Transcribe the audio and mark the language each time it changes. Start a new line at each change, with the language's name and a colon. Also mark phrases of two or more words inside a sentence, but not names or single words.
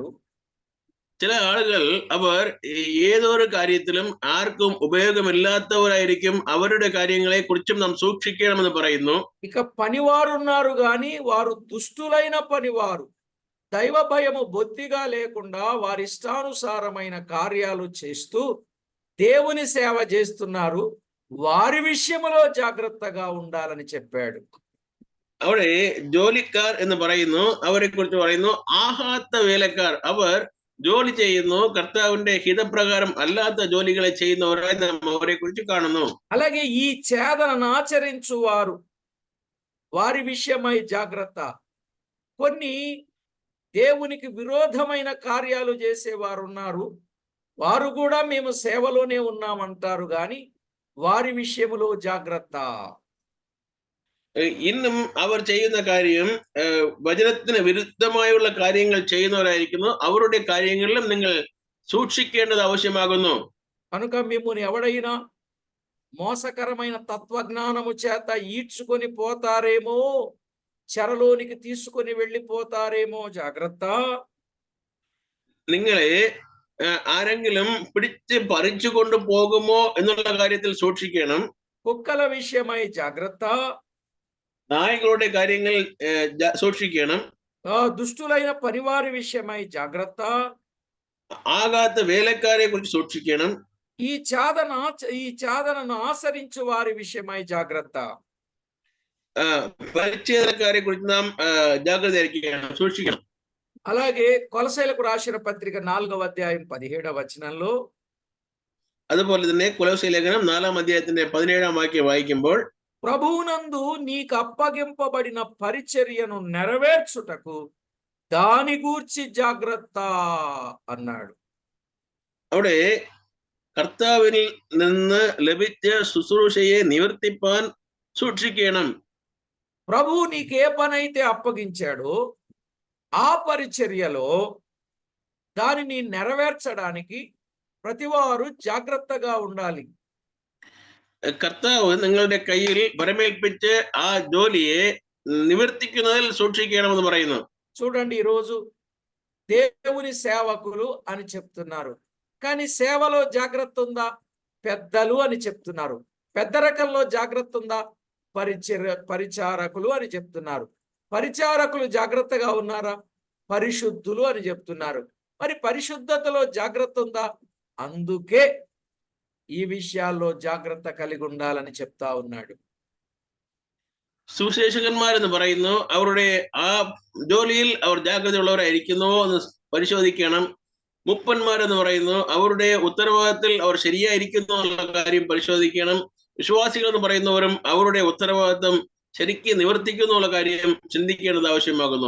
Malayalam: ചില ആളുകൾ അവർ ഏതൊരു കാര്യത്തിലും ആർക്കും ഉപയോഗമില്ലാത്തവരായിരിക്കും, അവരുടെ കാര്യങ്ങളെ കുറിച്ചും നാം സൂക്ഷിക്കണമെന്ന് പറയുന്നു.
Telugu: ఇక పనివారు ఉన్నారు గాని వారు దుష్టులైన పనివారు, దైవ భయము బొత్తిగా లేకుండా వారి ఇష్టానుసారమైన కార్యాలు చేస్తూ దేవుని సేవ చేస్తున్నారు, వారి విషయములో జాగ్రత్తగా ఉండాలని చెప్పాడు.
Malayalam: അവിടെ ജോലിക്കാർ എന്ന് പറയുന്നു, അവരെ കുറിച്ച് പറയുന്നു ആഹാത്ത വേലക്കാർ. അവർ ജോലി ചെയ്യുന്നു, കർത്താവിന്റെ ഹിതപ്രകാരം അല്ലാത്ത ജോലികളെ ചെയ്യുന്നവരായി നാം അവരെ കുറിച്ച് കാണുന്നു.
Telugu: అలాగే ఈ చేదనను ఆచరించు వారు, వారి విషయమై జాగ్రత్త. కొన్ని దేవునికి విరోధమైన కార్యాలు చేసేవారు ఉన్నారు, వారు కూడా మేము సేవలోనే ఉన్నామంటారు గాని వారి విషయములో జాగ్రత్త.
Malayalam: ഇന്നും അവർ ചെയ്യുന്ന കാര്യം വചനത്തിന് വിരുദ്ധമായുള്ള കാര്യങ്ങൾ ചെയ്യുന്നവരായിരിക്കുന്നു, അവരുടെ കാര്യങ്ങളിലും നിങ്ങൾ സൂക്ഷിക്കേണ്ടത് ആവശ്യമാകുന്നു.
Telugu: కనుక మిమ్మును ఎవడైనా మోసకరమైన తత్వజ్ఞానము చేత ఈడ్చుకొని పోతారేమో, చెరలోనికి తీసుకొని వెళ్ళిపోతారేమో, జాగ్రత్త.
Malayalam: നിങ്ങളെ ആരെങ്കിലും പിടിച്ച് പറിച്ചു കൊണ്ട് പോകുമോ എന്നുള്ള കാര്യത്തിൽ സൂക്ഷിക്കണം.
Telugu: కుక్కల విషయమై జాగ్రత్త,
Malayalam: നായകളുടെ കാര്യങ്ങൾ സൂക്ഷിക്കണം.
Telugu: దుష్టులైన పనివారి విషయమై జాగ్రత్త,
Malayalam: ആകാത്ത വേലക്കാരെ കുറിച്ച് സൂക്ഷിക്കണം.
Telugu: ఈ చాదనను ఆచరించు వారి విషయమై జాగ్రత్త.
Malayalam: പരിച്ഛേദനക്കാരെ കുറിച്ച് നാം ജാഗ്രതയായിരിക്കണം, സൂക്ഷിക്കണം.
Telugu: అలాగే కొలసైలకు రాసిన పత్రిక 4వ అధ్యాయం 17వ వచనంలో
Malayalam: അതുപോലെ തന്നെ കൊലോസ്യ ലേഖനം 4ാം അധ്യായത്തിന്റെ 17ാം വാക്യം വായിക്കുമ്പോൾ
Telugu: ప్రభువునందు నీకు అప్పగింపబడిన పరిచర్యను నెరవేర్చుటకు దాని గూర్చి జాగ్రత్త అన్నాడు.
Malayalam: അവിടെ കർത്താവിൽ നിന്ന് ലഭിച്ച ശുശ്രൂഷയെ നിവർത്തിപ്പാൻ സൂക്ഷിക്കണം.
Telugu: ప్రభువు నీకే పనైతే అప్పగించాడో ఆ పరిచర్యలో దానిని నెరవేర్చడానికి ప్రతివారు జాగ్రత్తగా ఉండాలి.
Malayalam: കർത്താവ് നിങ്ങളുടെ കയ്യിൽ വരമേൽപ്പിച്ച് ആ ജോലിയെ നിവർത്തിക്കുന്നതിൽ സൂക്ഷിക്കണമെന്ന് പറയുന്നു.
Telugu: చూడండి, ఈరోజు దేవుని సేవకులు అని చెప్తున్నారు, కానీ సేవలో జాగ్రత్త ఉందా? పెద్దలు అని చెప్తున్నారు. పెద్దరకంలో జాగ్రత్త ఉందా? పరిచారకులు అని చెప్తున్నారు. పరిచారకులు జాగ్రత్తగా ఉన్నారా? పరిశుద్ధులు అని చెప్తున్నారు. మరి పరిశుద్ధతలో జాగ్రత్త ఉందా? అందుకే ఈ విషయాల్లో జాగ్రత్త కలిగి ఉండాలని చెప్తా ఉన్నాడు.
Malayalam: സുവിശേഷകന്മാരെന്ന് പറയുന്നു അവരുടെ ആ ജോലിയിൽ അവർ ജാഗ്രതയുള്ളവരായിരിക്കുന്നുവോ എന്ന് പരിശോധിക്കണം. മുപ്പന്മാരെന്ന് പറയുന്നു അവരുടെ ഉത്തരവാദിത്തത്തിൽ അവർ ശരിയായിരിക്കുന്നു എന്നുള്ള കാര്യം പരിശോധിക്കണം. വിശ്വാസികൾ എന്ന് പറയുന്നവരും അവരുടെ ഉത്തരവാദിത്തം ശരിക്ക് നിവർത്തിക്കുന്നു എന്നുള്ള കാര്യം ചിന്തിക്കേണ്ടത് ആവശ്യമാകുന്നു.